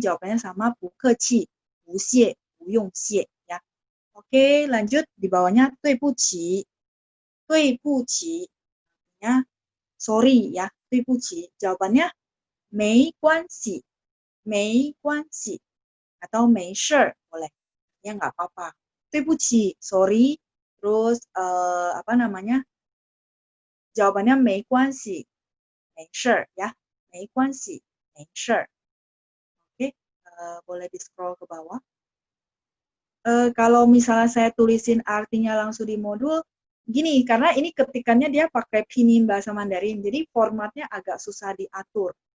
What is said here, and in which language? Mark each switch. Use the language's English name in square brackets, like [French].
[Indonesian] Jawabannya sama [Chinese] 不客气. 不谢.不用谢 ya. [Indonesian] Oke, lanjut di bawahnya [Chinese] 对不起. [Indonesian] 对不起 artinya sorry ya. [Chinese] 对不起 [Indonesian] jawabannya [Chinese] 没关系.没关系 [Indonesian] atau [Chinese] 没事 [Indonesian] boleh. Ya nggak apa-apa. [Chinese] 对不起 [Indonesian] sorry. Terus jawabannya [Chinese] 没关系. 没事 ya. 没关系.没事. [Indonesian] Oke, boleh di scroll ke bawah. Kalau misalnya saya tulisin artinya langsung di modul, gini, karena ini ketikannya dia pakai pinyin bahasa Mandarin, jadi formatnya agak susah diatur.